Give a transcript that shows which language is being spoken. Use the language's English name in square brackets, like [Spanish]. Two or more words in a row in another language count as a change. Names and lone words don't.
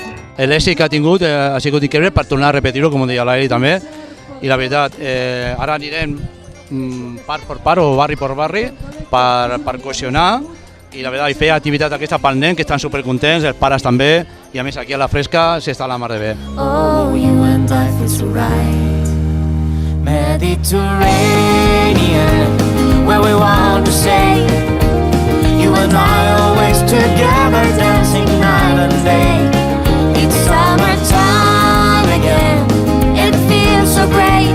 [Catalan] L'èxit que ha tingut ha sigut increïble per tornar a repetir-ho, com deia l'Eli també, i la veritat, ara anirem part per part o barri per barri per cohesionar i la veritat, fer activitat aquesta pel nen que estan supercontents, els pares també, i a més aquí a la fresca s'està a la mar de bé. [English] Oh, you and I feel so right, Mediterranean, where we want to stay. You and I always together, dancing night and day. It's summertime again, it feels so great.